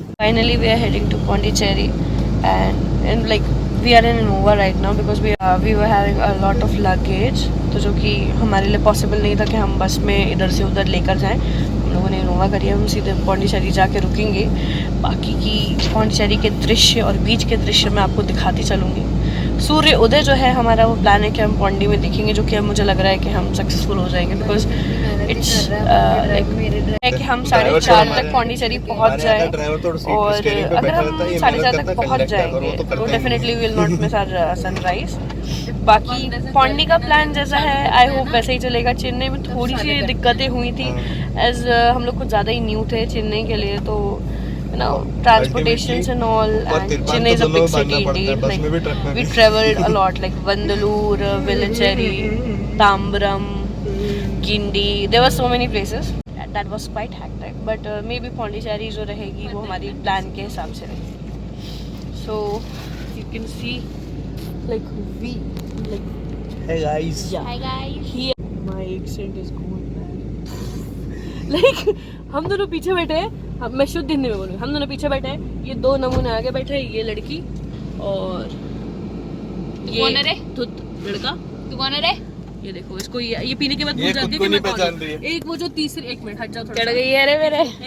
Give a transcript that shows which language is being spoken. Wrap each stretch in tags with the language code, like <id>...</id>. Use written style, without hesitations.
<en>Finally, we are heading to Pondicherry, and like we are in Innova right now because we were having a lot of luggage,</en> <hi>तो जो कि हमारे लिए possible नहीं था कि हम बस में इधर से उधर लेकर जाएं। हम लोगों ने इनोवा करी है, हम सीधे पौंडीचेरी जाके रुकेंगे। बाकी की पौंडीचेरी के दृश्य और बीच के दृश्य मैं आपको दिखाती चलूँगी। सूर्य उदय जो है हमारा वो प्लान है कि हम पौंडी में देखेंगे, जो कि अब मुझे लग रहा है कि हम सक्सेसफुल हो जाएंगे</hi> <en>because it's like</en> <hi>कि हम 4:30 तक पौंडीचेरी पहुंच जाए, और अगर हम 4:30 तक पहुंच जाएंगे तो</hi> <en>Definitely will not miss our sunrise.</en> <hi>बाकी पौंडी का प्लान जैसा है</hi> <en>I hope</en> <hi>वैसे ही चलेगा। चेन्नई में थोड़ी सी दिक्कतें हुई थी एज हम लोग कुछ ज़्यादा ही न्यू थे चेन्नई के लिए, तो</hi> <en>transportations and all, and Chennai is a big city indeed. Like we traveled a lot, like Vandalur, Velachery, Tambaram, Gindi. There were so many places. That was quite hectic. But maybe</en> <hi>Pondicherry जो रहेगी वो हमारी plan के हिसाब से रहेगी.</hi> <en>So you can see like we like. Hey guys. Yeah. Hi guys. Here my accent is going bad.</en> <hi>Like हम दोनों पीछे बैठे हैं, मैं शुद्ध हिंदी में बोलूँगी, हम दोनों पीछे बैठे हैं, ये दो नमूने आगे बैठे हैं, ये लड़की और ये लड़का। तू कौन है रे? ये देखो इसको, ये पीने के बाद भूल जाती है कि मैं कौन हूं। एक वो जो तीसरी, एक मिनट हट जाओ थोड़ा, चढ़ गई है रे मेरे।</hi>